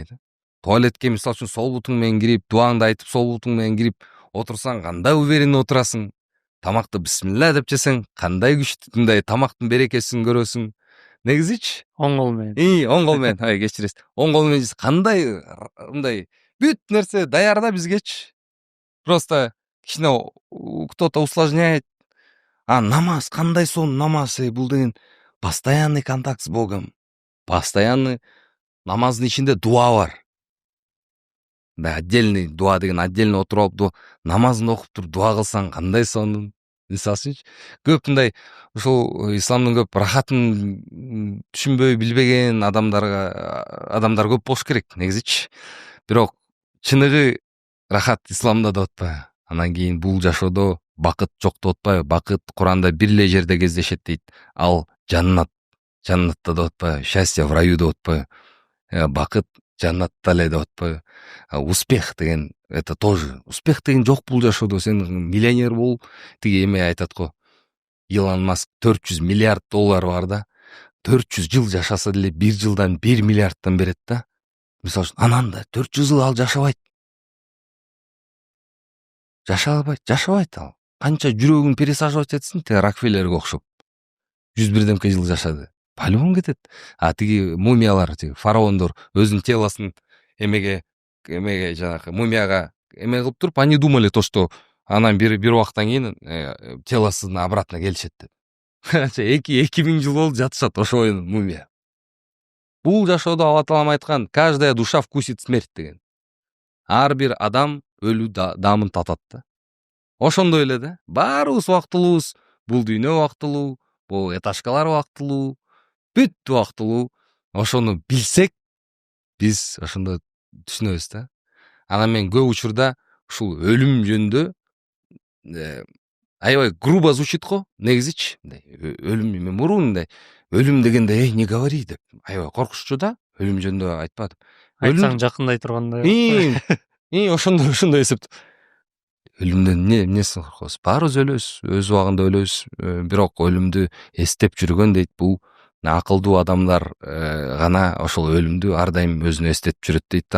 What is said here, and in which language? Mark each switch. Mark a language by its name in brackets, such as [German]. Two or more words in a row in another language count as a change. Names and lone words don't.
[Kyrgyz] Туалетке мисалы үчүн сол бутуң менен кирип, дуаңды айтып сол бутуң менен кирип отурсаң кандай уверенный отурасың. Тамакты бисмилла деп жесең кандай күчтүү, мындай тамактын берекесин көрөсүң. Негизичи оң кол менен. Оң кол менен, кечиресиз. Оң кол менен кандай мындай бүт нерсе даяр да бизгечи. [Russian] Просто кичине кто-то усложняет. [Kyrgyz] А намаз кандай сон намаз, бул деген [Russian] постоянный контакт с Богом. [Kyrgyz] Постоянный намаздын ичинде дуа бар. Да, отдельный дуа деген отдельно отуруп алып намазын окуп туруп дуа кылсаң кандай сонун. Мисалы үчүн көп мындай ушул исламдын көп рахатын түшүнбөй билбеген адамдар көп болуш керек негизичи. Бирок чыныгы рахат исламда деп атпайбы? Анан кийин бул жашоодо бакыт жок деп атпайбы? Бакыт Куранда бир эле жерде кездешет дейт. Ал жаннатта деп атпайбы? [Russian] Счастье в раю [Kyrgyz] деп атпайбы? Бакыт жаннатта эле деп атпайбы? [Russian] Успех деген это тоже. [Kyrgyz] Успех деген жок бул жашоодо. Сен миллионер бол, тиги эме айтат го. Илон Маск 400 миллиард доллар бар да. 400 жыл жашаса деле 1 жылдан 1 миллиардтан берет да. Мисалы үчүн анан да 400 жыл ал жашабайт. Жашабайт ал. Канча жүрөгүн пересаживать этсин, те Рокфеллерге окшоп. 101 жыл жашады. По-любому кетет. А тиги мумиялар, тиги фараондор өзүнүн телосун эмеге жанагы мумияга эме кылып туруп, [Russian] они думали то, что [Kyrgyz] анан бир убакыттан кийин телосуна обратно келишет деп. 2000 жыл болуп жатышат ошо мумия. Бул жашоодо Алла Таалам айткан, [Russian] каждая душа вкусит смерть деген. [Kyrgyz] Ар бир адам өлүү даамын татат да. Ошондой эле да. Баарыбыз убактылуубуз. Бул дүйнө убактылуу, бул этажкалар убактылуу, бүт убактылуу. Ошону билсек, биз ошондо түшүнөбүз да. Анан мен көп учурда ушул өлүм жөнүндө аябай [Russian] грубо звучит [Kyrgyz] го, негизичи. Өлүм мен мурун мындай өлүм дегенде [Russian] не говори [Kyrgyz] деп аябай коркуччу да. Өлүм жөнүндө айтпадым. Айтсаң жакындай тургандай. Ошондой эсеп. Өлүмдөн эмнесин коркосуз? Баарыбыз өлөбүз, өз убагында өлөбүз. Бирок өлүмдү эстеп жүргөн дейт, бул акылдуу адамдар гана ошол өлүмдү ар дайым өзүнө эстетип жүрөт дейт да.